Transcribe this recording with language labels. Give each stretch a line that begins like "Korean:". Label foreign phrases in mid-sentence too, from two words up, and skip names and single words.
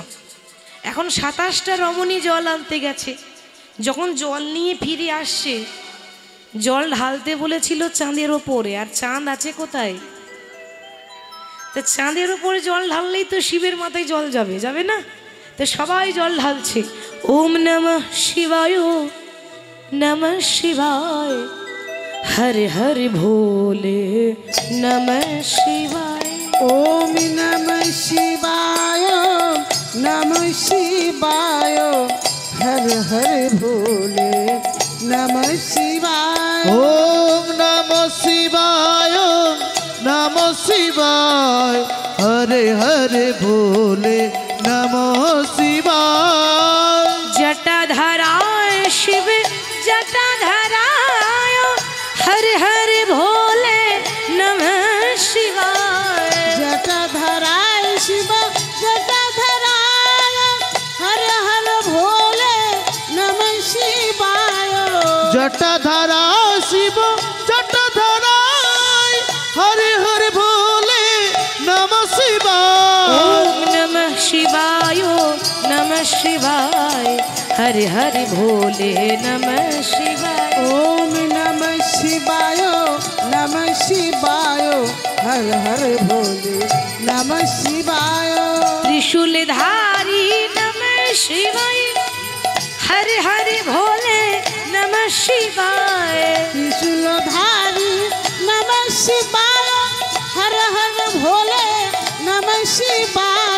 Bangla: এখন 27টা রমণী জল আনতে গেছে। যখন জল নিয়ে ফিরে আসছে, জল ঢালতে বলেছিল চাঁদের ওপরে, আর চাঁদ আছে কোথায়? তো চাঁদের ওপরে জল ঢাললেই তো শিবের মাথায় জল যাবে, যাবে না? তো সবাই জল ঢালছে।
Hindi: ओम नमः शिवाय, नमः शिवाय, हरे हरे भोले नमः शिवाय। ओम नमः शिवाय, नमः शिवाय, हर हर भोले नमः शिवाय। ओम नमः शिवाय, नमः शिवाय, हरे हरे भोले नमः शिवाय। जटाधाराय शिव जटाधाराय, हर हर भोले नमः शिवाय। जटाधाराय शिव जटाधाराय, हर हर भोले नमः शिवाय। जटाधारा शिव जटाधाराय, हरे हरे भोले नमः शिवाय। ओम नमः शिवाय, नमः शिवाय, हर हर भोले नमः शिवाय। ओम नमः शिवाय, नमः शिवाय, हर हर भोले नमः शिवाय। त्रिशूलधारी नमः शिवाय, हर हर भोले नमः शिवाय। त्रिशूलधारी नमः शिवाय, हर हर भोले नमः शिवाय।